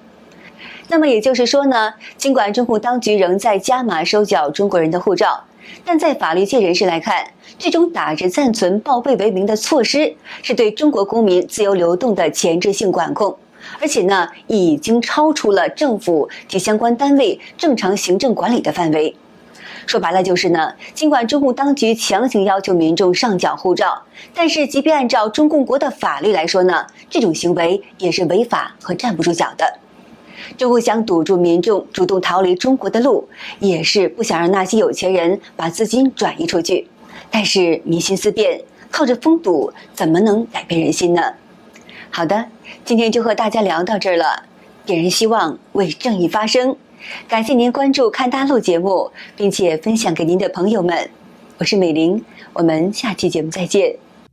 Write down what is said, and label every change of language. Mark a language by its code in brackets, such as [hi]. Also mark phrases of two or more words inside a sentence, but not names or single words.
[zh] 那麼也就是說呢，儘管中共當局仍在加碼收繳中國人的護照，但在法律界人士來看，這種打着暫存報備為名的措施，是對中國公民自由流動的前置性管控，而且呢，已經超出了政府及相關單位正常行政管理的範圍。說白了就是呢，儘管中共當局強行要求民眾上繳護照，但是即便按照中共國的法律來說呢，這種行為也是違法和站不住腳的。中共想堵住民眾主動逃離中國的路，也是不想讓那些有錢人把資金轉移出去。但是民心思變，靠着封堵怎麼能改變人心呢？好的，今天就和大家聊到這兒了，點燃希望，為正義發聲。感謝您關注看大陸節目，並且分享給您的朋友們。我是美玲，我們下期節目再見。